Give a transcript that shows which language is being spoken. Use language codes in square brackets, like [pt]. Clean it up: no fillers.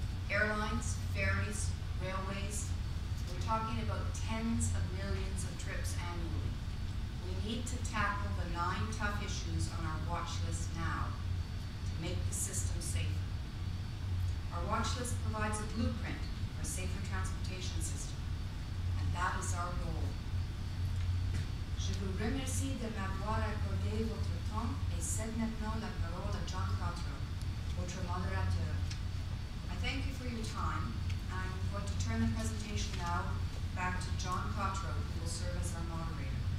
[en] Airlines, ferries, railways, we're talking about tens of millions of trips annually. We need to tackle the 9 tough issues on our watch list now to make the system safer. Our watch list provides a blueprint for a safer transportation system, and that is our goal. [fr] Je vous remercie de m'avoir accordé votre temps et cède maintenant la parole à John Cottrell, votre modérateur. [en] I thank you for your time, and I'm going to turn the presentation now back to John Cottrell, who will serve as our moderator.